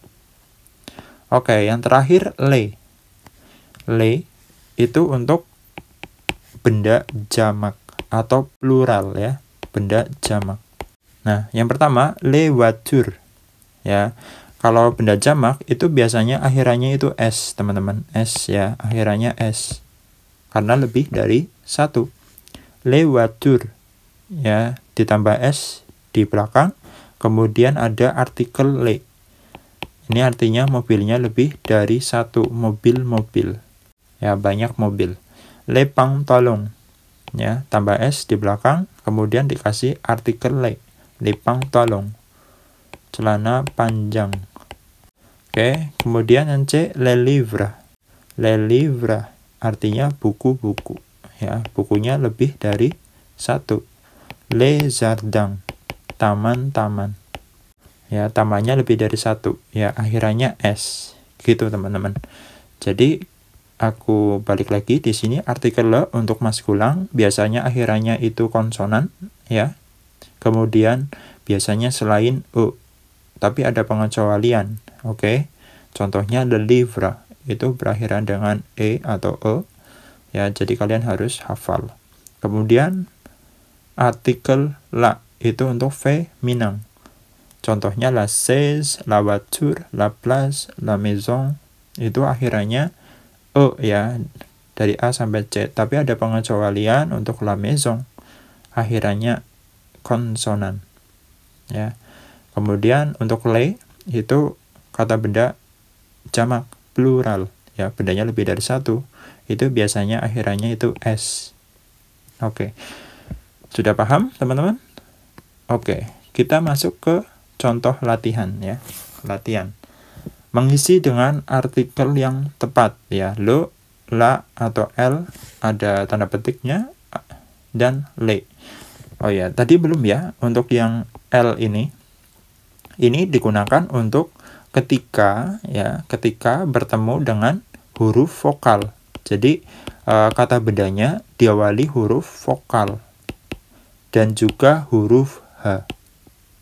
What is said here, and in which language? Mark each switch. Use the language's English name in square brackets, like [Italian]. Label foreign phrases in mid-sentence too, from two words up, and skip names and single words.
[Indonesian] Oke, yang terakhir le. Le itu untuk benda jamak atau plural ya, benda jamak. Nah, yang pertama, [French] les voitures. [Indonesian] Ya, kalau benda jamak itu biasanya akhirannya itu S, teman-teman. S ya, akhirannya S. Karena lebih dari satu. [French] Les voitures. [Indonesian] Ya, ditambah S di belakang. Kemudian ada artikel les. Ini artinya mobilnya lebih dari satu, mobil-mobil. Ya, banyak mobil. [French] Les pantalons. [Indonesian] Ya, tambah S di belakang. Kemudian dikasih artikel les. [French] Les pantalons, [Indonesian] celana panjang. Oke, kemudian yang C, [French] les livres. Les livres [Indonesian] artinya buku-buku. Ya, bukunya lebih dari satu. [French] Les jardins, [Indonesian] taman-taman. Ya, tamannya lebih dari satu. Ya, akhirannya S. Gitu teman-teman. Jadi aku balik lagi di sini artikel le untuk maskulin biasanya akhirannya itu konsonan ya. Kemudian biasanya selain E, tapi ada pengecualian. Oke. Contohnya [French] le livre [Indonesian] itu berakhiran dengan E atau E. Ya, jadi kalian harus hafal. Kemudian artikel la itu untuk feminin. Contohnya [French] la chaise, la voiture, la place, la maison [Indonesian] itu akhirannya E ya, dari A sampai C. Tapi ada pengecualian untuk [French] la maison. [Indonesian] Akhirannya konsonan. Ya. Kemudian untuk le itu kata benda jamak plural ya, bendanya lebih dari satu. Itu biasanya akhirannya itu S. Oke. Sudah paham, teman-teman? Oke, kita masuk ke contoh latihan ya. Latihan. Mengisi dengan artikel yang tepat ya. Le, la atau l ada tanda petiknya dan le. Oh ya, tadi belum ya, untuk yang L ini digunakan untuk ketika bertemu dengan huruf vokal. Jadi kata bendanya diawali huruf vokal dan juga huruf H.